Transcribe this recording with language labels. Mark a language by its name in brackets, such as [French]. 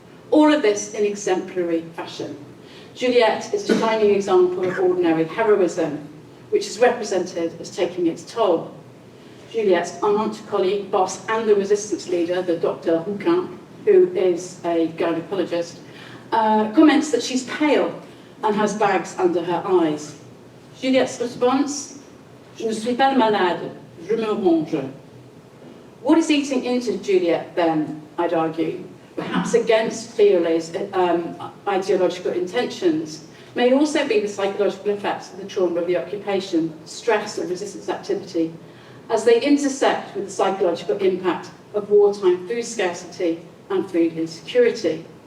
[English] All of this in exemplary fashion. Juliette is a shining example of ordinary heroism, which is represented as taking its toll. Juliette's aunt, colleague, boss, and the resistance leader, the Dr. Rouquin, who is a gynecologist, comments that she's pale and has bags under her eyes. Juliette's response, [French] "Je ne suis pas malade, je me ronge." [English] What is eating into Juliette then, I'd argue, perhaps against Triolet's ideological intentions, may also be the psychological effects of the trauma of the occupation, stress and resistance activity, as they intersect with the psychological impact of wartime food scarcity and food insecurity.